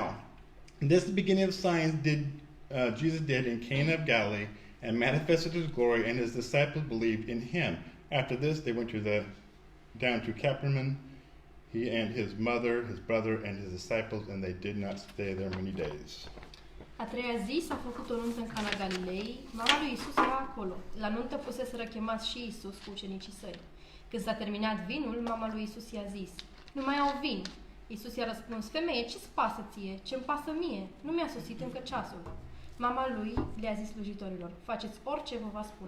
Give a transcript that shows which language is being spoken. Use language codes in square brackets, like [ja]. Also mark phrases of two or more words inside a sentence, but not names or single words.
[en] And this is the beginning of signs Jesus did in Cana of Galilee, and manifested his glory, and his disciples believed in him. After this, they went down to Capernaum, he and his mother, his brother, and his disciples, and they did not stay there many days." [ro] A treia zi s-a făcut o nuntă în Cana Galilei. Mama lui Isus era acolo. La nuntă fuseseră chemați și Isus cu ucenicii săi. Când s-a terminat vinul, mama lui Isus i-a zis, "Nu mai au vin." Isus i-a răspuns, "Femeie, ce-ți pasă ție? Ce-mi pasă mie? Nu mi-a sosit încă ceasul." Mama lui le-a zis slujitorilor, "Faceți orice vă va spune."